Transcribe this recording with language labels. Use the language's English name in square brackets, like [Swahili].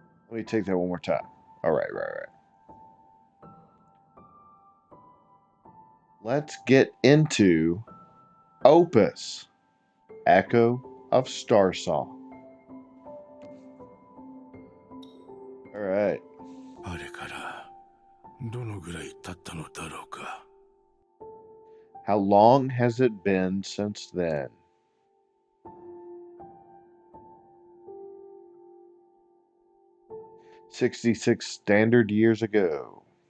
[English] Let me take that one more time. All right, right. Let's get into Opus, Echo of Star Song. All right. [Japanese] あれからどのぐらい経ったのだろうか? [English] How long has it been since then? "66 standard years ago."